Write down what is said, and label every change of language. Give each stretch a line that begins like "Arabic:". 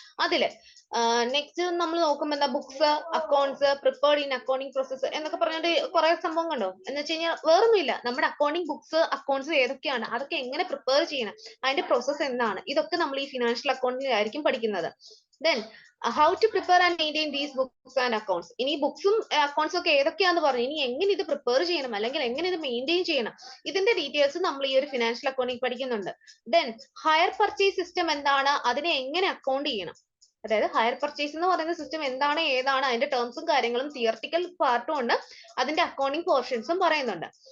Malayalam: അതില് നെക്സ്റ്റ് നമ്മൾ നോക്കുമ്പോൾ എന്താ,
English: books, accounts, prepared in accounting process
Malayalam: എന്നൊക്കെ പറഞ്ഞിട്ട് കുറെ സംഭവം കണ്ടോ. എന്ന് വെച്ച് കഴിഞ്ഞാൽ വേറൊന്നുമില്ല, നമ്മുടെ അക്കൗണ്ടിങ് ബുക്സ്, അക്കൗണ്ട്സ് ഏതൊക്കെയാണ്, അതൊക്കെ എങ്ങനെ പ്രിപ്പയർ ചെയ്യണം, അതിന്റെ പ്രോസസ്സ് എന്താണ്, ഇതൊക്കെ നമ്മൾ ഈ ഫിനാൻഷ്യൽ അക്കൗണ്ടിങ് ആയിരിക്കും പഠിക്കുന്നത്.
English: Then how to prepare and maintain these books and accounts.
Malayalam: ഇനി ബുക്സും അക്കൗണ്ട്സും ഒക്കെ ഏതൊക്കെയാന്ന് പറഞ്ഞു, ഇനി എങ്ങനെ ഇത് പ്രിപ്പയർ ചെയ്യണം, അല്ലെങ്കിൽ എങ്ങനെ ഇത് മെയിൻറ്റെയിൻ ചെയ്യണം, ഇതിന്റെ ഡീറ്റെയിൽസ് നമ്മൾ ഈ ഒരു ഫിനാൻഷ്യൽ അക്കൗണ്ടിങ് പഠിക്കുന്നുണ്ട്. ദെൻ ഹയർ പർച്ചേസ് സിസ്റ്റം എന്താണ്, അതിനെ എങ്ങനെ അക്കൗണ്ട് ചെയ്യണം, അതായത് ഹയർ പർച്ചേസ് എന്ന് പറയുന്ന സിസ്റ്റം എന്താണ്, ഏതാണ്, അതിന്റെ ടേംസും കാര്യങ്ങളും തിയറട്ടിക്കൽ പാർട്ടും ഉണ്ട്, അതിന്റെ അക്കൗണ്ടിങ് പോർഷൻസും പറയുന്നുണ്ട്.